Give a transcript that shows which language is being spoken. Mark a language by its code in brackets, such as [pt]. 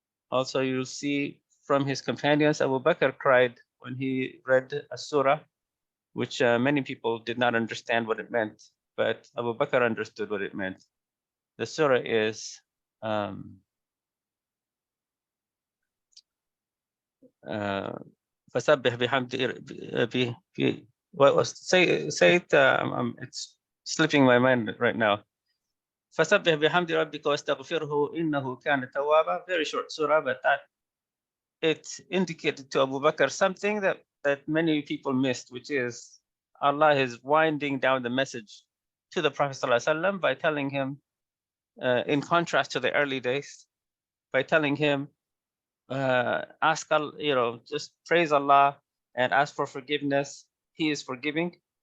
[en] Also, you'll see from his companions, Abu Bakr cried when he read a surah, which many people did not understand what it meant, but Abu Bakr understood what it meant. The surah is [ar] فسبح بحمد [en] say it. It's slipping my mind right now. [ar] فسبح بحمد ربك واستغفره إنه كان توابا. [en] Very short surah, but that it indicated to Abu Bakr something that many people missed, which is Allah is winding down the message to the Prophet ﷺ by telling him, in contrast to the early days, by telling him, ask Allah, just praise Allah and ask for forgiveness. He is forgiving.